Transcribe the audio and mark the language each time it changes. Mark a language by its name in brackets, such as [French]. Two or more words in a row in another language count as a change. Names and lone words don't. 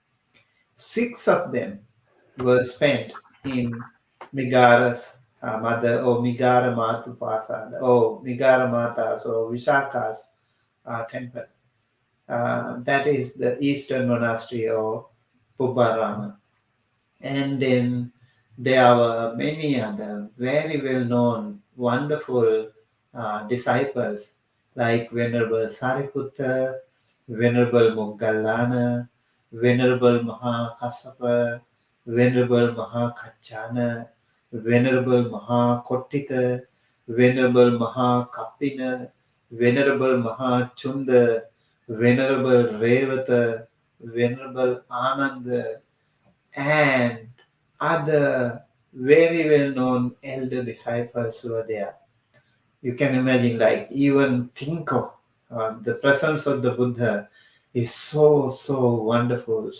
[English] 6 of them were spent in Migara's mother, or Migara Matupasada, or Migara Mata's, or Visakha's temple. That is the Eastern monastery of Pubbarama. And then there were many other very well-known, wonderful disciples like Venerable Sariputta, Venerable Moggallana, Venerable Mahakassapa, Venerable Mahakachana, Venerable Mahakottita, Venerable Mahakappina, Venerable Mahachunda, Venerable Revata, Venerable Ananda, and other very well-known elder disciples who were there. You can imagine, like, even think of the presence of the Buddha is so wonderful.